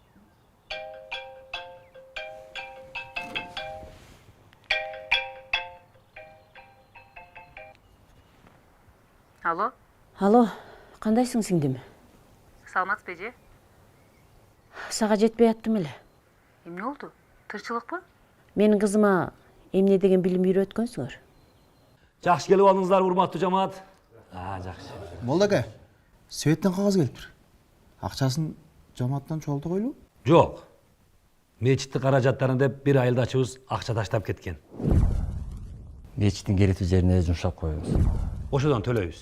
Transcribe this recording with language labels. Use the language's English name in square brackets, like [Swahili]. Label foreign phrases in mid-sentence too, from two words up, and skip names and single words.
[Kyrgyz] Алло, Алло, кандайсың сиңдим? саламатсызбы эже? Сага жетпей аттым эле. Эмне болду? Тырчылыкпы? Менин кызыма эмне деген билим үйрөткөнсүңөр? [Kazakh] Жақсы келіп алыңыздар, [Kyrgyz] урматтуу жамаат. Жақсы. Молдаке, Светтен кагаз келиптир. Акчасын жамааттан чогулту койлу? [Kazakh] Жоқ. [Kyrgyz] Мечитти каражаттарын деп бир айылдачыбыз акча таштап кеткен. Мечиттин керектүү жерине жумшап коебуз. Ошодон төлөйбүз.